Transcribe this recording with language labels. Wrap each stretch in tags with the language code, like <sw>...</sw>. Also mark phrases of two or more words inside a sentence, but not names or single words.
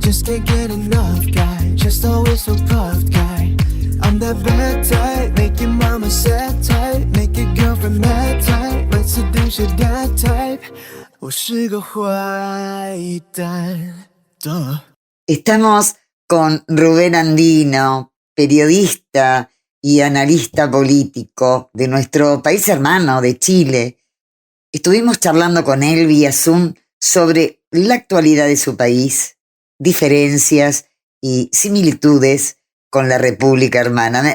<en>Just can't get enough guy, just always so puffed guy. I'm that bad type, make your mama sad type, make your girlfriend mad type, might seduce your dad type.</en> <zh>我是个坏蛋。</zh> <es>Estamos con Rubén Andino, periodista y analista político de nuestro país hermano, de Chile. Estuvimos charlando con él vía Zoom sobre la actualidad de su país, diferencias y similitudes con la República Hermana.</es>